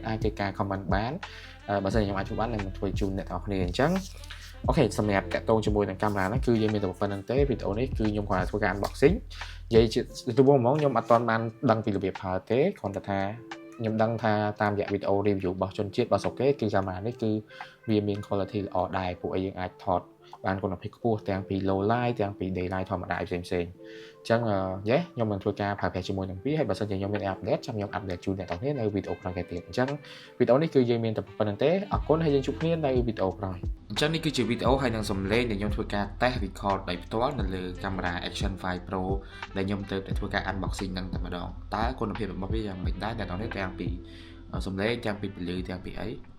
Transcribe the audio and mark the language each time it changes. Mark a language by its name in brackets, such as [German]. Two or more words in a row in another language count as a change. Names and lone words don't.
[Khmer] អាចធ្វើការ comment បានបើសិនខ្ញុំអាចធ្វើបាននឹងធ្វើជូនអ្នកនរគ្នាអញ្ចឹងអូខេសម្រាប់តាក់ទងជាមួយនឹងកាមេរ៉ាហ្នឹងគឺយើងមានតែប៉ុណ្្នឹងទេវីដេអូនេះគឺខ្ញុំគាត់ធ្វើការ unboxing និយាយជាទូទៅហ្មង ខ្ញុំអត់ទាន់បានដឹងពីរបៀបប្រើទេគ្រាន់តែថាខ្ញុំដឹងថាតាមរយៈវីដេអូ review របស់ជនជាតិរបស់ស្រុកគេគឺកាមេរ៉ានេះគឺវាមាន quality ល្អដែរពួក ឯងយើងអាចថតបានគុណភាពខ្ពស់ទាំងពី [English] low light [Khmer] ទាំងពី [English] day light [Khmer] ធម្មតាផ្សេងៗអញ្ចឹងខ្ញុំនឹងធ្វើការប្រើប្រាស់ជាមួយនឹងវាហើយបើសិនជាខ្ញុំមាន update ចាំខ្ញុំ update ជូនអ្នកនរគ្នានៅវីដេអូក្រោយទៀតអញ្ចឹងវីដេអូនេះគឺយើងមានតែប៉ុណ្្នឹងទេអរគុណហើយយើងជួបគ្នានៅវីដេអូក្រោយអញ្ចឹងនេះគឺជាវីដេអូហើយនឹងសំឡេងដែលខ្ញុំធ្វើការ [English] test record [Khmer] ដោយផ្ទាល់នៅលើកាមេរ៉ា Action 5 Pro ដែលខ្ញុំទៅធ្វើការ unboxing នឹងតែម្ដងតើគុណភាពរបស់វាយ៉ាងម៉េចដែរអ្នកនរគ្នាទាំងពីសំឡេងទាំងពីពន្លឺទាំងពីអី